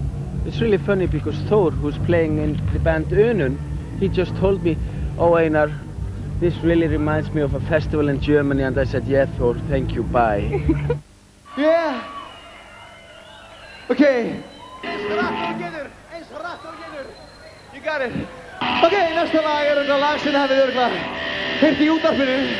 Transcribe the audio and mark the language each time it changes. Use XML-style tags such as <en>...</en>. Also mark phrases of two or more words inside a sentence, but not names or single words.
<en>It's really funny because Thor, who's playing in the band Önun, he just told me, "Oh Einar, this really reminds me of a festival in Germany," and I said, "Yeah Thor, thank you, bye." Yeah. Okay. You got it.</en> <is>Okay, næsta lag þetta lag sem hafið örugglega heyrt í útvarpinu.</is>